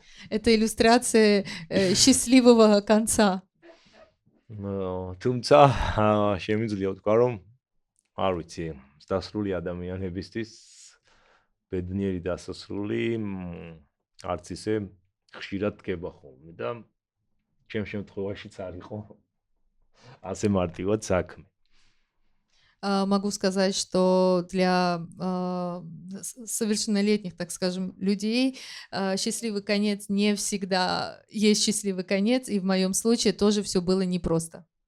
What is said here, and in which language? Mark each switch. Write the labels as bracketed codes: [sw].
[ru] Это иллюстрация счастливого конца. [ka] თუმცა შემიძლია ვთქვა, რომ არ ვიცი, დასასრული ადამიანებისთვის ბედნიერი დასასრული არც ისე ხშირად დგება ხოლმე და ჩემ შემთხვევაშიც არ იყო ასე მარტივად საქმე. [ru] Могу сказать, что для совершеннолетних, так скажем, людей счастливый конец не всегда есть счастливый конец, и в моем случае тоже все было непросто.